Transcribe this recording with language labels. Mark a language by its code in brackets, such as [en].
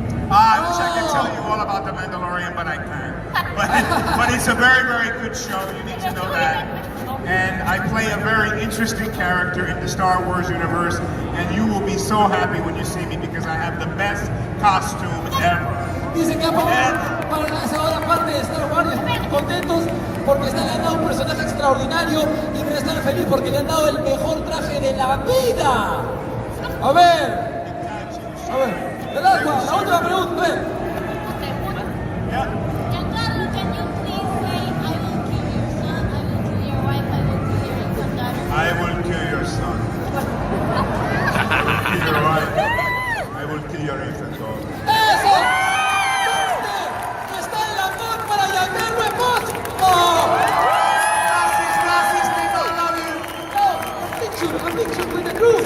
[en] I wish I could tell you all about The Mandalorian, but I can't. But it's a very, very good show. You need to know that. And I play a very interesting character in the Star Wars universe, and you will be so happy when you see me because I have the best costume ever. [es] Dice que ha para la segunda parte de Star Wars, contentos porque le han dado un personaje extraordinario y debe estar feliz porque le han dado el mejor traje de la vida. A ver, el agua, la última pregunta, a ver. [en] Giancarlo, can you please say, I will kill your son, I will kill your wife, I will kill your daughter? I will kill your wife. I will kill your infant daughter. [es] ¡Eso! ¿Dónde está el amor para Giancarlo Esposito? [en] Gracias, people, love you. No, a picture with the group.